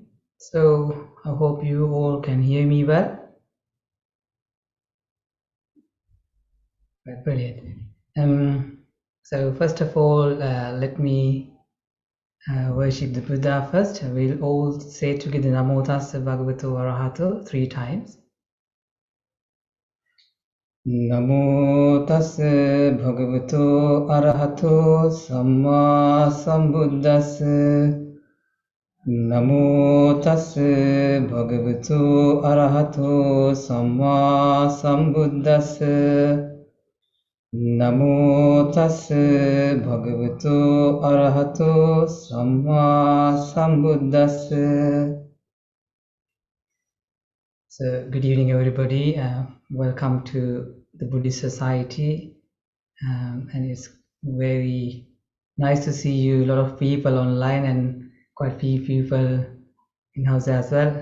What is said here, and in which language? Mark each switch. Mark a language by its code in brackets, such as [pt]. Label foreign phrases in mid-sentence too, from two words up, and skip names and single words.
[en] So I hope you all can hear me well. Right, brilliant. So first of all, let me worship the Buddha first. We'll all say together [pi] Namo Tassa Bhagavato Arahato [en] 3 times. [pi] Namo Tassa Bhagavato Arahato Samma Sambuddhassa. Namo tassa bhagavato arahato samma sambuddhassa. Namo tassa bhagavato arahato samma sambuddhassa. [en] So, good evening, everybody. Welcome to the Buddhist Society. And it's very nice to see you, a lot of people online and quite a few people in-house as well.